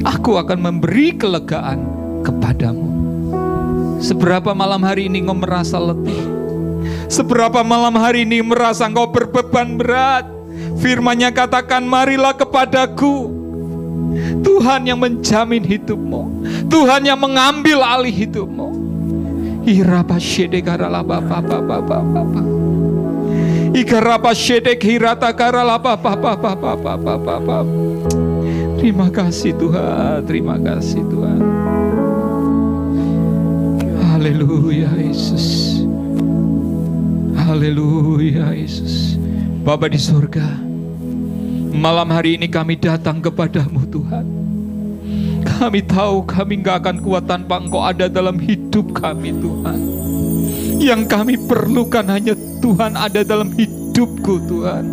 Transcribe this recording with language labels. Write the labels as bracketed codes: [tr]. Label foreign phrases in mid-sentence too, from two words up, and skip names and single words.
[id] Aku akan memberi kelegaan kepadamu. Seberapa malam hari ini engkau merasa letih? Seberapa malam hari ini merasa engkau berbeban berat? Firman-Nya katakan, marilah kepadaku. Tuhan yang menjamin hidupmu, Tuhan yang mengambil alih hidupmu. Irapa shede karala bapa bapa bapa. Ikarapa shede kirata karala bapa bapa bapa bapa. Terima kasih Tuhan, terima kasih Tuhan. Haleluya Yesus. Haleluya Yesus. Bapa di surga, malam hari ini kami datang kepadamu Tuhan. Kami tahu kami gak akan kuat tanpa Engkau ada dalam hidup kami Tuhan. Yang kami perlukan hanya Tuhan ada dalam hidupku Tuhan.